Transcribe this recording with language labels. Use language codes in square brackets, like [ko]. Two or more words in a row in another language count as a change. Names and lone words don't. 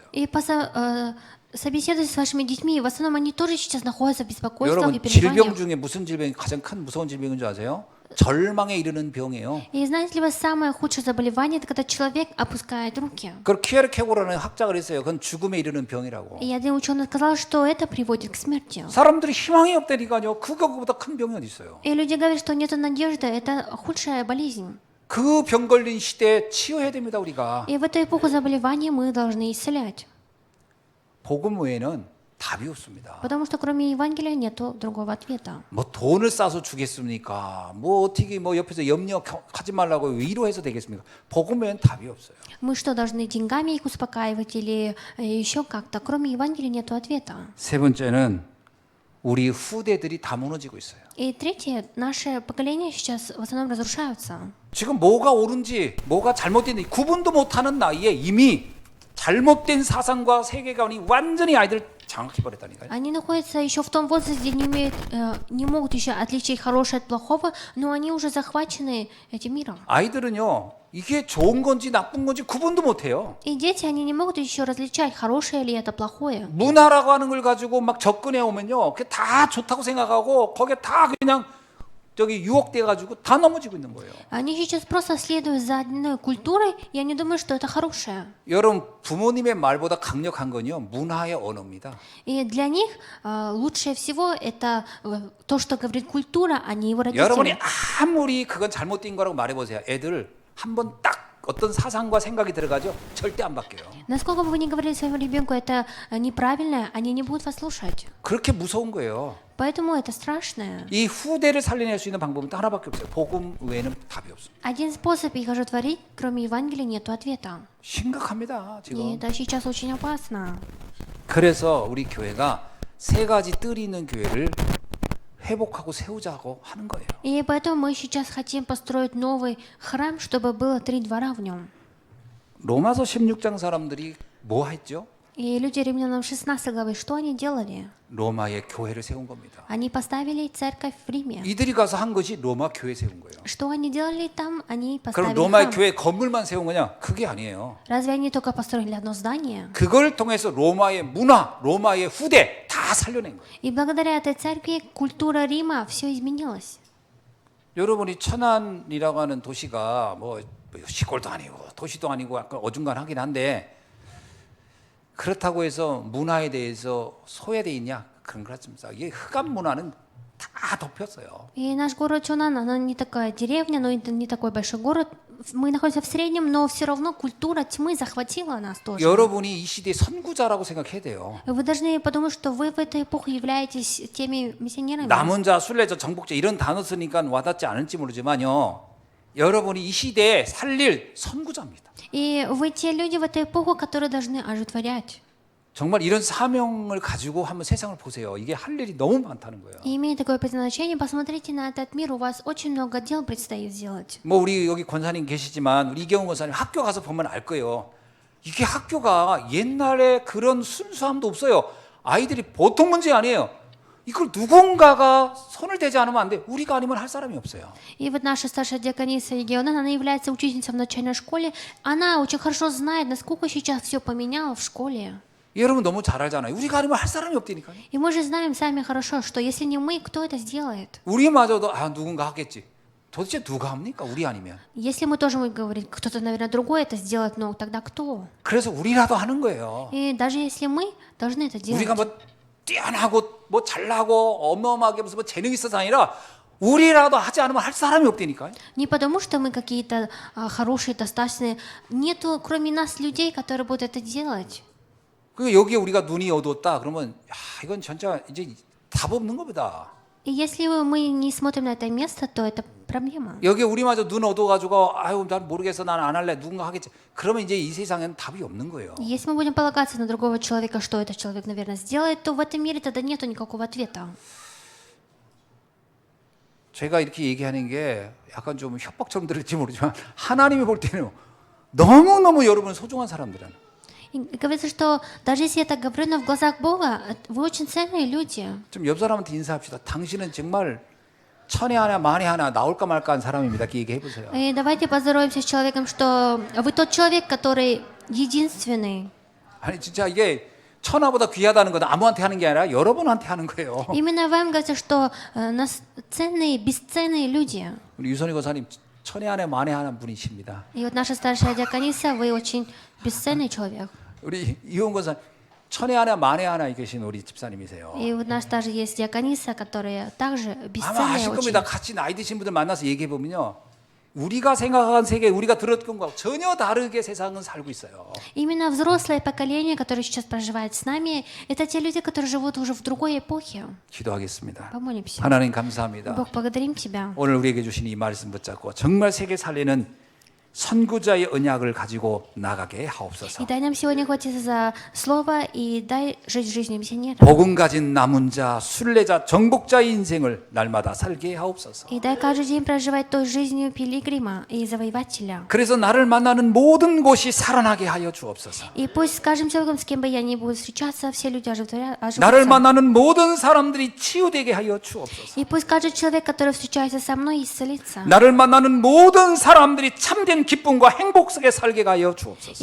[ru] И собеседуйте с вашими детьми. В основном они тоже сейчас находятся в беспокойствах и [ko] 여러분 질병 [ru] переживаниях. [ko] 중에 무슨 질병이 가장 큰 무서운 질병인 줄 아세요? 절망에 이르는 병이에요. [ru] И знаете ли вы, самое худшее заболевание, это когда человек опускает руки. [ko] 그걸 키에르케고라는 학자가 그랬어요. 그건 죽음에 이르는 병이라고. [ru] И один ученый сказал, что это приводит к смерти. [ko] 사람들이 희망이 없다니까요. 그거보다 큰 병이 어디 있어요. [ru] И люди говорят, что нет надежды, это худшая болезнь. [ko] 그 병 걸린 시대에 치유해야 됩니다, 우리가. [ru] И в эту эпоху заболеваний мы должны исцелять. [ko] 복음 외에는 답이 없습니다. [ru] Потому что кроме Евангелия нету другого ответа. [ko] 뭐 돈을 싸서 주겠습니까? 뭐 어떻게 뭐 옆에서 염려하지 말라고 위로해서 되겠습니까? 복음 외에는 답이 없어요. [ru] Мы что, должны деньгами их успокаивать или еще как-то? Кроме Евангелия нету ответа. [ko] 세 번째는 우리 후대들이 다 무너지고 있어요. [ru] И третье, наше поколение сейчас в основном разрушаются. [ko] 지금 뭐가 옳은지 뭐가 잘못된지 구분도 못하는 나이에 이미 잘못된 사상과 세계관이 완전히 아이들 장악해 버렸다니까요. [ru] Они находятся еще в том возрасте, где не могут еще отличить хорошее от плохого, но они уже захвачены этим миром. [ko] 아이들은요 이게 좋은 건지 나쁜 건지 구분도 못해요. [ru] И дети, они не могут еще различать, хорошее ли это, плохое. [ko] 문화라고 하는 걸 가지고 막 접근해 오면요, 그게 다 좋다고 생각하고 거기에 다 그냥 저기 유혹돼 가지고 다 넘어지고 있는 거예요. [ru] Они сейчас просто следуют за одной культурой, и они думают, что это хорошее. [ko] 여러분 부모님의 말보다 강력한 건요 문화의 언어입니다. [ru] И для них лучшее всего это то, что говорит культура, а не его [ko] 여러분이 [ru] родители. [ko] 아무리 그건 잘못된 거라고 말해보세요. 애들 한번 딱 어떤 사상과 생각이 들어가죠. 절대 안 바뀌어요. [ru] Насколько бы вы ни говорили своему ребенку, это неправильно, они не будут вас слушать. [ko] 그렇게 무서운 거예요. [ru] Поэтому это страшное. [ko] 이 후대를 살려낼 수 있는 방법은 딱 하나밖에 없어요. 복음 외에는 답이 없습니다. [ru] Один способ их оживотворить, кроме Евангелия, нету ответа. [ko] 심각합니다. [ru] И [ko] 지금. [ru] это сейчас очень опасно. [ko] 그래서 우리 교회가 세 가지 뜰이 있는 교회를 회복하고 세우자고 하는 거예요. [ru] И поэтому мы сейчас хотим построить новый храм, чтобы было 3 двора в нем. [ko] 로마서 16장 사람들이 뭐 했죠? [ru] И люди римлянам 16 главы, что они делали? [ko] 로마의 교회를 세운 겁니다. Они поставили церковь в Риме. 이들이 가서 한 것이 로마 교회 세운 거예요. [ru] Что они делали там? Они [ko] 그럼 [ru] поставили [ko] 로마의 [ru] храм. [ko] 교회 건물만 세운 거냐? 그게 아니에요. [ru] Разве они только построили одно здание? [ko] 그걸 통해서 로마의 문화, 로마의 후대 다 살려낸 거예요. [ru] И благодаря этой церкви культура Рима все изменилось. [ko] 여러분이 천안이라고 하는 도시가 뭐 시골도 아니고 도시도 아니고 약간 어중간하긴 한데 그렇다고 해서 문화에 대해서 소외돼 있냐? 그런 것 같습니다. 이게 흑암 문화는 다 덮였어요. [ru] И наш город Чонан, она не такая деревня, но это не такой большой город. Мы находимся в среднем, но все равно культура тьмы захватила нас тоже. [ko] 여러분이 이 시대의 선구자라고 생각해야 돼요. [ru] Вы должны подумать, что вы в эту эпоху являетесь теми миссионерами. [ko] 남원자, 순례자, 정복자 이런 단어 쓰니까 와닿지 않을지 모르지만요. 여러분이 이 시대에 살릴 선구자입니다. [ru] И вы те люди в эту эпоху, которые должны оживотворять. [ko] 정말 이런 사명을 가지고 한번 세상을 보세요. 이게 할 일이 너무 많다는 거예요. [ru] И имея такое предназначение, посмотрите на этот мир, у вас очень много дел предстоит сделать. [ko] 뭐 우리 여기 권사님 계시지만 우리 이경훈 권사님 학교 가서 보면 알 거예요. 이게 학교가 옛날에 그런 순수함도 없어요. 아이들이 보통 문제 아니에요. 이걸 누군가가 손을 대지 않으면 안 돼. 우리가 아니면 할 사람이 없어요. [ru] И вот наша старшая диакониса Егиона, она является учительницей в начальной школе. Она очень хорошо знает, насколько сейчас все поменяло в школе. [ko] 여러분 너무 잘 알잖아요. 우리가 아니면 할 사람이 없다니까요. [ru] И мы же знаем сами хорошо, что если не мы, кто это сделает? [ko] 우리마저도 누군가 하겠지. 도대체 누가 합니까? 우리 아니면. [ru] Если мы тоже будем говорить, кто-то, наверное, другой это сделает, но тогда кто? [ko] 그래서 우리라도 하는 거예요. [ru] И даже если мы должны это делать. [ko] 우리가 뭐 뛰어나고 뭐 잘나고 어마어마하게 무슨 뭐 재능이 있어서 아니라 우리라도 하지 않으면 할 사람이 없다니까요. [ru] Не потому, что мы какие-то хорошие, достаточные. Нету, кроме нас, людей, которые будут это делать. [ko] 그 여기에 우리가 눈이 어두웠다 그러면 야, 이건 진짜 이제 답 없는 겁니다. [ru] И если мы не смотрим на это место, то это проблема. [ko] 여기에 우리마저 눈 어두워가지고 아유 난 모르겠어 난 안 할래 누군가 하겠지. 그러면 이제 이 세상에는 답이 없는 거예요. [ru] Если мы будем полагаться на другого человека, что этот человек, наверное, сделает, то в этом мире тогда нету никакого ответа. [ko] 제가 이렇게 얘기하는 게 약간 좀 협박처럼 들을지 모르지만 하나님이 볼 때는 너무너무 여러분 소중한 사람들이에요. [ru] И говорится, что даже если я так говорю, но в глазах Бога вы очень ценные люди. [ko] 좀 옆 사람한테 인사합시다. 당신은 정말 천에 하나 만에 하나 나올까 말까 한 사람입니다. 이렇게 얘기해 보세요. [ru] И давайте поздороваемся с человеком, что вы тот человек, который единственный. [ko] 아니 진짜 이게 천하보다 귀하다는 건 아무한테 하는 게 아니라 여러분한테 하는 거예요. [ru] Именно вам говорится, что нас ценные, бесценные люди. [ko] 우리 유선희 고사님 천에 안에 만에 하는 분이십니다. [ru] И вот наша старшая диакониса, вы очень бесценный человек. [ko] 우리 이혼 고사님 천에 안에 만에 하나 계신 우리 집사님이세요. [ru] И вот у нас также есть диакониса, которая также [ko] 아마 [ru] бесценная [ko] 아실 [ru] очень. [ko] 겁니다. 같이 나이 드신 분들 만나서 얘기해 보면요. 우리가 생각한 세계, 우리가 들었던 것과 전혀 다르게 세상은 살고 있어요. [ru] Именно взрослое поколение, которое сейчас проживает с нами, это те люди, которые живут уже в другой эпохе. [ko] 기도하겠습니다. [ru] Помолимся. [ko] 하나님 감사합니다. [ru] Бог, благодарим Тебя. [ko] 오늘 우리에게 주신 이 말씀 붙잡고 정말 세계 살리는 선구자의 언약을 가지고 나가게 하옵소서. [ru] И дай нам сегодня хватиться за слово и дай жить жизнью миссионера. [ko] 복음 가진 남은 자, 순례자, 정복자의 인생을 날마다 살게 하옵소서. [ru] И дай каждый день проживать той жизнью пилигрима и завоевателя. [ko] 그래서 나를 만나는 모든 곳이 살아나게 하여 주옵소서. [ru] И пусть с каждым человеком, с кем бы я ни буду встречаться, все люди оживутся. [ko] 나를 만나는 모든 사람들이 치유되게 하여 주옵소서. [ru] И пусть каждый человек, который встречается со мной, исцелится. [ko] 나를 만나는 모든 사람들이 참된 기쁨과 행복 속에 살게 하여 주옵소서.